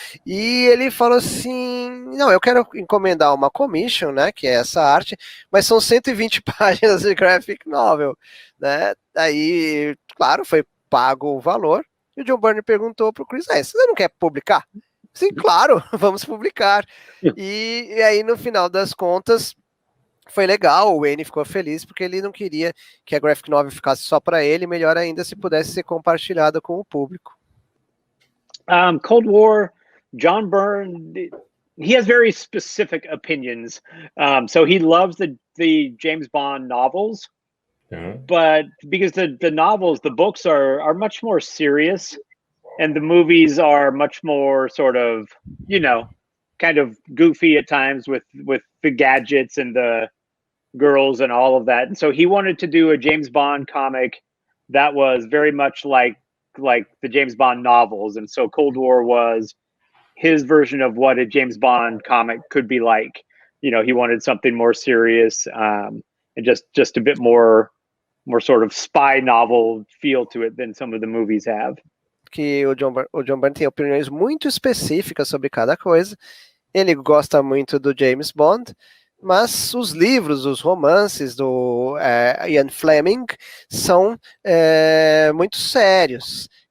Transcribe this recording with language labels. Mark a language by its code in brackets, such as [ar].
[pt] E ele falou assim, não, eu quero encomendar uma commission, né, que é essa arte, mas são 120 páginas de graphic novel, né, aí, claro, foi pago o valor, e o John Byrne perguntou para o Chris, você não quer publicar? Sim, claro, vamos publicar. E aí, no final das contas, foi legal, o Wayne ficou feliz, porque ele não queria que a graphic novel ficasse só para ele, melhor ainda se pudesse ser compartilhada com o público. [en] Cold War, John Byrne, he has very specific opinions. So he loves the James Bond novels, but because the novels, the books are much more serious, and the movies are much more sort of, you know, kind of goofy at times with the gadgets and the girls and all of that. And so he wanted to do a James Bond comic that was very much like the James Bond novels. And so Cold War was his version of what a James Bond comic could be like. he wanted something more serious, and just a bit more sort of spy novel feel to it than some of the movies have. [pt] Que o John Byrne tem opiniões muito específicas sobre cada coisa. Ele gosta muito do James Bond, mas os livros, os romances do Ian Fleming são muito sérios.